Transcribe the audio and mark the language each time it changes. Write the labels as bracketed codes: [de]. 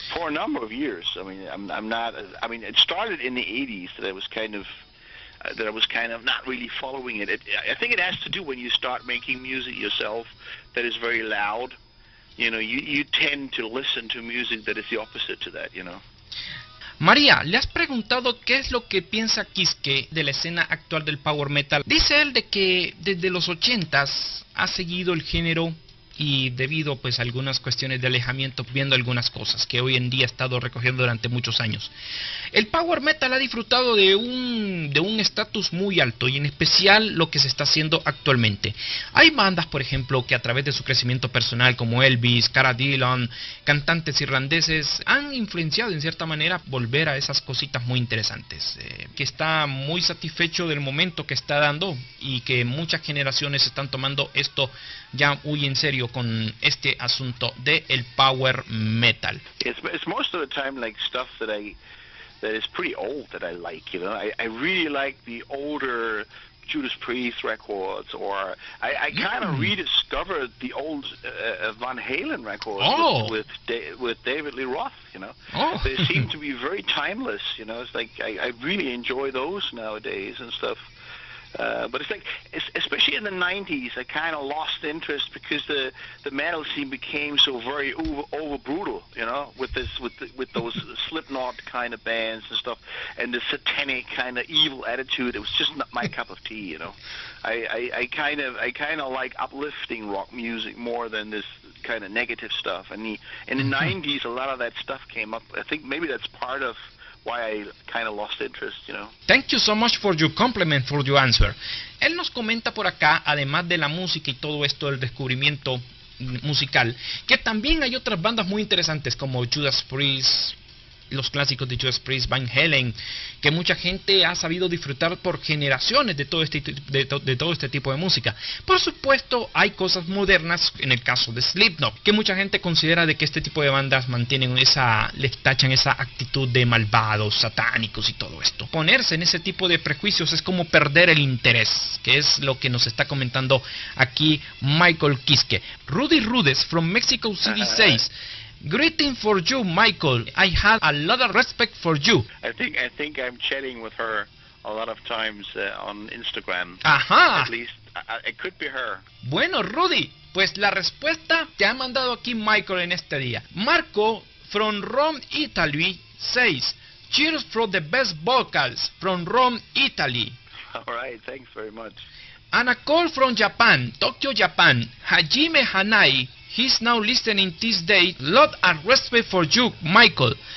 [en] For a number of years. I mean, I'm not. I mean, it started in the 80s that I was kind of not really following it. I think it has to do when you start making music yourself that is very loud. You know, you tend to listen to music that is the opposite to that, you know. [es] María, ¿le has preguntado qué es lo que piensa Kiske de la escena actual del power metal? Dice él de que desde los 80s ha seguido el género y debido pues a algunas cuestiones de alejamiento viendo algunas cosas que hoy en día ha estado recogiendo durante muchos años. El power metal ha disfrutado de un estatus muy alto y en especial lo que se está haciendo actualmente. Hay bandas, por ejemplo, que a través de su crecimiento personal como Elvis, Cara Dillon, cantantes irlandeses han influenciado en cierta manera volver a esas cositas muy interesantes. Que está muy satisfecho del momento que está dando y que muchas generaciones están tomando esto ya muy en serio con este asunto de el power metal. [en] It's most of the time like stuff that is pretty old that I like, you know. I really like the older Judas Priest records, or I kind of rediscovered the old Van Halen records with David Lee Roth, you know. They seem to be very timeless, you know. It's like I really enjoy those nowadays and stuff. But it's like, especially in the 90s, I kind of lost interest because the metal scene became so very over brutal, you know, with those Slipknot kind of bands and stuff, and the satanic kind of evil attitude. It was just not my cup of tea, you know. I kind of like uplifting rock music more than this kind of negative stuff. And in the 90s, a lot of that stuff came up. I think maybe that's part of why I kind of lost interest, you know. Thank you so much for your compliment, for your answer. [es] Él nos comenta por acá, además de la música y todo esto del descubrimiento musical, que también hay otras bandas muy interesantes como Judas Priest, los clásicos de Judas Priest, Van Halen, que mucha gente ha sabido disfrutar por generaciones de todo este tipo de música. Por supuesto, hay cosas modernas, en el caso de Slipknot, que mucha gente considera de que este tipo de bandas mantienen les tachan esa actitud de malvados, satánicos y todo esto. Ponerse en ese tipo de prejuicios es como perder el interés, que es lo que nos está comentando aquí Michael Kiske. [en] Rudy Rudes from Mexico City says, "Greeting for you, Michael. I had a lot of respect for you." I think I'm chatting with her a lot of times on Instagram. [es] Ajá. [en] At least it could be her. [es] Bueno, Rudy, pues la respuesta te ha mandado aquí Michael en este día. [en] Marco from Rome, Italy says, "Cheers for the best vocals from Rome, Italy." All right, thanks very much. And a call from Japan, Tokyo, Japan, Hajime Hanai. He's now listening this day. Lot of respect for you, Michael.